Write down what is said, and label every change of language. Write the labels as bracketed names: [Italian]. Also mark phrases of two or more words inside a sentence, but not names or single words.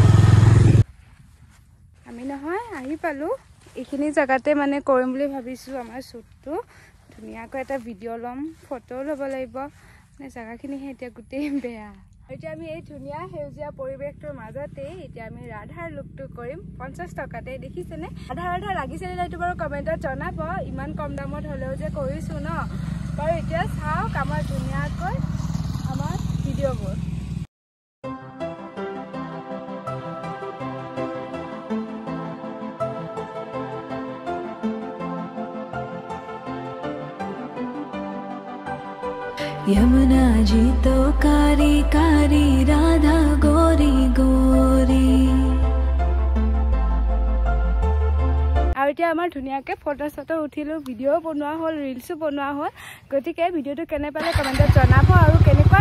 [Assamese] আমি নহয় আহি পালোঁ এইখিনি জেগাতে মানে কৰিম বুলি ভাবিছোঁ আমাৰ শ্বুটটো ধুনীয়াকৈ এটা ভিডিঅ' ল'ম ফটোও ল'ব লাগিব মানে জেগাখিনিহে এতিয়া গোটেই বেয়া এতিয়া আমি এই ধুনীয়া সেউজীয়া পৰিৱেশটোৰ মাজতেই এতিয়া আমি ৰাধাৰ লুকটো কৰিম 50 টকাতে দেখিছেনে ৰাধা লাগিছেনে এইটো বাৰু কমেণ্টত জনাব ইমান কম দামত হ'লেও যে কৰিছোঁ ন বাৰু এতিয়া চাওক আমাৰ ধুনীয়াকৈ আমাৰ ভিডিঅ'বোৰ [Hindi] यमुना जी तो कारी कारी राधा गोरी गोरी [Assamese] আৰু এতিয়া আমাৰ ধুনীয়াকৈ ফটো চটো উঠিলোঁ ভিডিঅ' বনোৱা হ'ল ৰিলছো বনোৱা হ'ল গতিকে ভিডিঅ'টো কেনে পালে কমেণ্টত জনাব আৰু